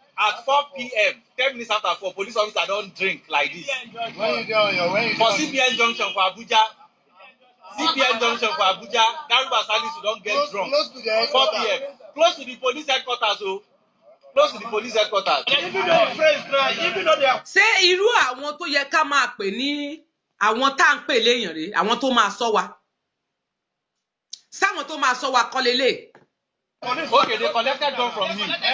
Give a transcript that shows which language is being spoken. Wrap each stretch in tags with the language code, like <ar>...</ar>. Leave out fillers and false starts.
<en>At 4 p.m., 10 minutes after 4, police officer don't drink like this. For CBN Junction for Abuja, CBN Junction for Abuja, Garba Salisu don't get drunk. 4 p.m. Close to the police headquarters, oh. Close to the police headquarters.</en> <yo>Ṣé irú àwọn tó yẹ ká máa pè ní àwọn tá à ń pè léèyàn rèé, àwọn tó máa ṣọ́ wa? Sáwọn tó máa ṣọ́ wa kọ́ lélẹ̀.</yo> <en>Okay, they collected gun from him.</en>